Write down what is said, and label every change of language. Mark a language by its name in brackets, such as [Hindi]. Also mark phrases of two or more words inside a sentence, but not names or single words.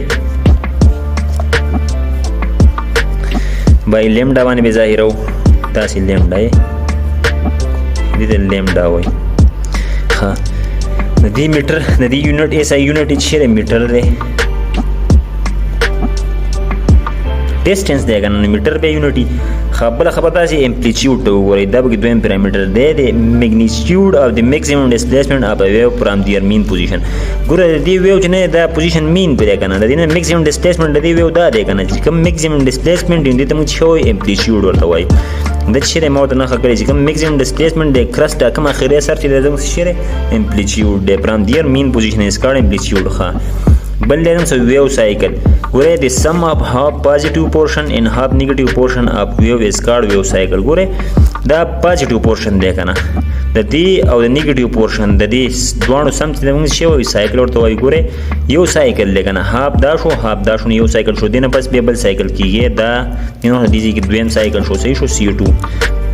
[Pashto] بای لیمډا باندې به ظاهرو داسې لیمډا دې ته لیمډا وایي ښه د دې میټر د دې یونټ [English] SI unit [Pashto] چې دی میټر دی ډسټنس دی که نه میټر بیا یونټي بله خبره دا چې امپلیچیوډ ته وګورئ دا پکې دویم پیرامیټر دی د [English] magnitude of the maximum displacement of a wave from their mean position [Pashto] ګوره د دې ویو چې نه دا پوزیشن مین پرې دی که نه د دې نه [English] maximum displacement [Pashto] د دې ویو دا دی که نه چې کوم [English] maximum displacement [Pashto] دی دې ته موږ څه وایو امپلیچیوډ ورته وایي دا چې دی ما ورته نښه کړې چې کوم [English] maximum displacement [Pashto] دی کرسټ کوم اخري سر چې دی زموږ څه دی امپلیچیوډ دی [English] from their mean position is called amplitude [Pashto] ښه بل دی زموږ [English] wave cycle [Pashto] ګوره [English] the sum of half positive portion and half negative portion of wave is called wave cycle [Pashto] ګوره دا [English] positive portion [Pashto] دی که نه د دې او د [English] negative portion [Pashto] د دې دواړو سم چې موږ څه وایو سایکل ورته وایو ګوره یو سایکل دی که نه هاف دا شو هاف دا شو نو یو سایکل شو دې نه پس بیا بل سایکل کېږي دا نو دې ځای کې دویم سایکل شو صحیح شو C2